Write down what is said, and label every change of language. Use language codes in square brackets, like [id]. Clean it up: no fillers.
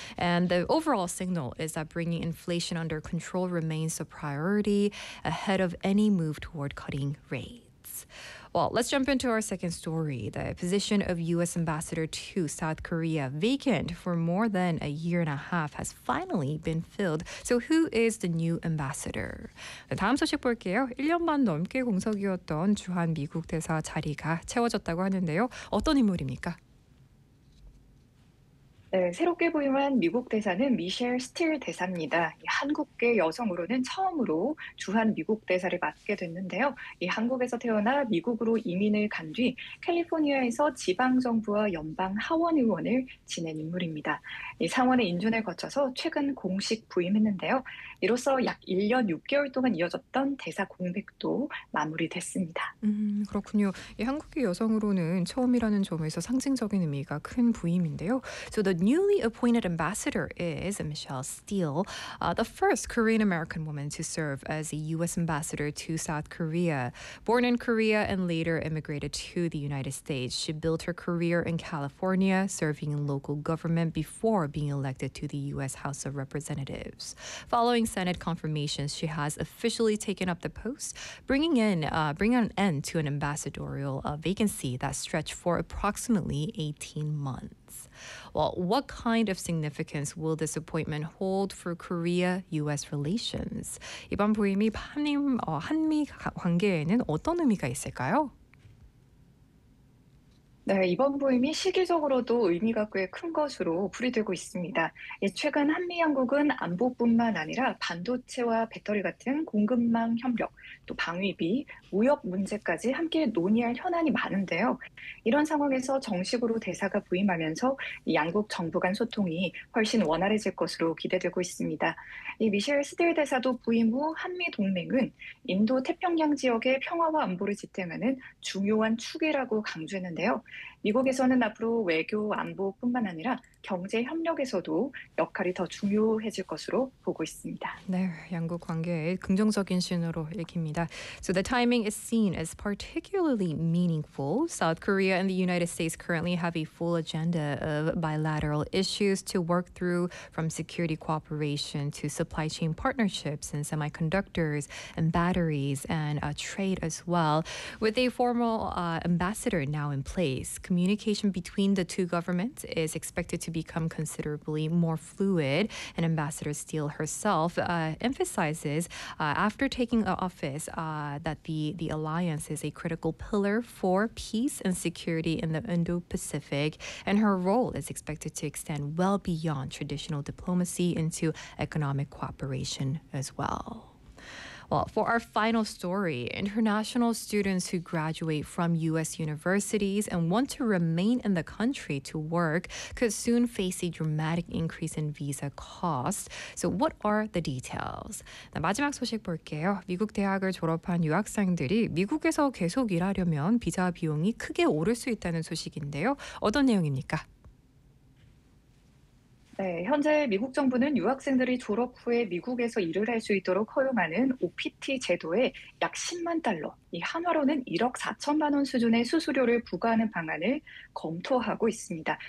[en] And the overall signal is that bringing inflation under control remains a priority ahead of any move toward cutting rates. Well, let's jump into our second story. The position of U.S. Ambassador to South Korea, vacant for more than a year and a half, has finally been filled. So who is the new ambassador? [ko] 다음 소식 볼게요. 1년만 넘게 공석이었던 주한미국 대사 자리가 채워졌다고 하는데요. 어떤 인물입니까? 네, 새롭게 부임한 미국 대사는 미셸 스틸 대사입니다. 한국계 여성으로는 처음으로 주한 미국 대사를 맡게 됐는데요. 이 한국에서 태어나 미국으로 이민을 간 뒤 캘리포니아에서 지방정부와 연방 하원의원을 지낸 인물입니다. 이 상원의 인준을 거쳐서 최근 공식 부임했는데요. 이로써 약 1년 6개월 동안 이어졌던 대사 공백도 마무리됐습니다. 그렇군요. 이 한국계 여성으로는 처음이라는 점에서 상징적인 의미가 큰 부임인데요. [en] So the newly appointed ambassador is Michelle Steele, the first Korean-American woman to serve as a U.S. ambassador to South Korea. Born in Korea and later immigrated to the United States, she built her career in California, serving in local government before being elected to the U.S. House of Representatives. Following Senate confirmations, she has officially taken up the post, bringing an end to an ambassadorial vacancy that stretched for approximately 18 months. Well, what kind of significance will this appointment hold for Korea-U.S. relations? [ko] 이번 부임이 한미 관계에는 어떤 의미가 있을까요? 네, 이번 부임이 시기적으로도 의미가 꽤 큰 것으로 풀이되고 있습니다. 최근 한미 양국은 안보뿐만 아니라 반도체와 배터리 같은 공급망 협력, 또 방위비, 무역 문제까지 함께 논의할 현안이 많은데요. 이런 상황에서 정식으로 대사가 부임하면서 양국 정부 간 소통이 훨씬 원활해질 것으로 기대되고 있습니다. 미셸 스틸 대사도 부임 후 한미 동맹은 인도 태평양 지역의 평화와 안보를 지탱하는 중요한 축이라고 강조했는데요. 미국에서는 앞으로 외교 안보뿐만 아니라 경제 협력에서도 역할이 더 중요해질 것으로 보고 있습니다. 네, 양국 관계에 긍정적인 신호로 읽힙니다. [en] So the timing is seen as particularly meaningful. South Korea and the United States currently have a full agenda of bilateral issues to work through, from security cooperation to supply chain partnerships and semiconductors and batteries and trade as well. With a formal ambassador now in place, communication between the two governments is expected to become considerably more fluid. And Ambassador Steele herself emphasizes after taking office that the alliance is a critical pillar for peace and security in the Indo-Pacific. And her role is expected to extend well beyond traditional diplomacy into economic cooperation as well. Well, for our final story, international students who graduate from U.S. universities and want to remain in the country to work could soon face a dramatic increase in visa costs. So what are the details? [ko] 마지막 소식 볼게요. 미국 대학을 졸업한 유학생들이 미국에서 계속 일하려면 비자 비용이 크게 오를 수 있다는 소식인데요. 어떤 내용입니까? 네, 현재 미국 정부는 유학생들이 졸업 후에 미국에서 일을 할 수 있도록 허용하는 OPT 제도에 약 10만 달러, 이 한화로는 1억 4천만 원 수준의 수수료를 부과하는 방안을 검토하고 있습니다.